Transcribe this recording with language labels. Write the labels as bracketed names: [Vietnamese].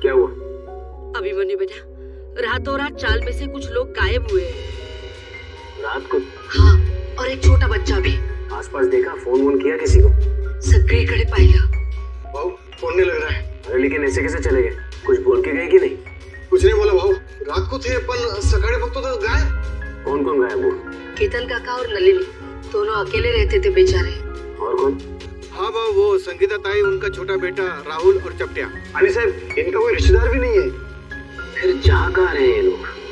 [Hindi] क्या हुआ? अभिमन्यु बेटा, रातों रात चाल में से कुछ लोग गायब हुए हैं। रात को? हाँ, और एक छोटा बच्चा भी। आसपास देखा, फोन वोन किया किसी को? [Marathi] सगळीकडे पाहिलं। [Hindi] भाऊ फोन नहीं लग रहा है। अरे लेकिन ऐसे कैसे चले गए? कुछ बोल के गए कि नहीं? कुछ नहीं बोला भाऊ, रात को थे [Marathi] पण सकाळी बघतो [Hindi] तो गायब। कौन कौन गायब हुआ? केतन काका और नलिनी दोनों अकेले रहते थे बेचारे। और कौन? हाँ भाऊ, वो संगीता ताई, उनका छोटा बेटा राहुल और चपटिया। अली साहब, इनका कोई रिश्तेदार भी नहीं है। फिर जा कहाँ रहे हैं ये लोग?